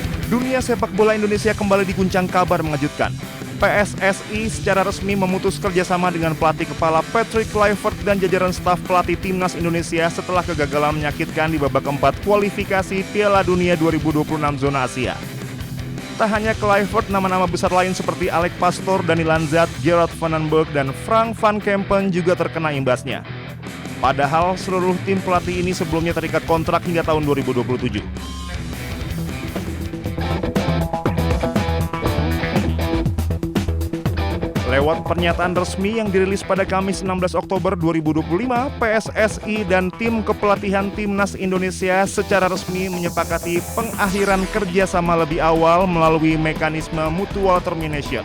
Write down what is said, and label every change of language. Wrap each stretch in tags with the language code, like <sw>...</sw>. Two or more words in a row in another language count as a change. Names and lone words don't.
<id>Dunia sepak bola Indonesia kembali diguncang kabar mengejutkan. PSSI secara resmi memutus kerjasama dengan pelatih kepala Patrick Kluivert dan jajaran staf pelatih Timnas Indonesia setelah kegagalan menyakitkan di babak keempat kualifikasi Piala Dunia 2026 zona Asia. Tak hanya Kluivert, nama-nama besar lain seperti Alex Pastoor, Dani Lanzat, Gerard van den Berg, dan Frank van Kempen juga terkena imbasnya. Padahal seluruh tim pelatih ini sebelumnya terikat kontrak hingga tahun 2027. Lewat pernyataan resmi yang dirilis pada Kamis 16 Oktober 2025, PSSI dan tim kepelatihan Timnas Indonesia secara resmi menyepakati pengakhiran kerjasama lebih awal melalui mekanisme</id> <en>mutual termination.</en>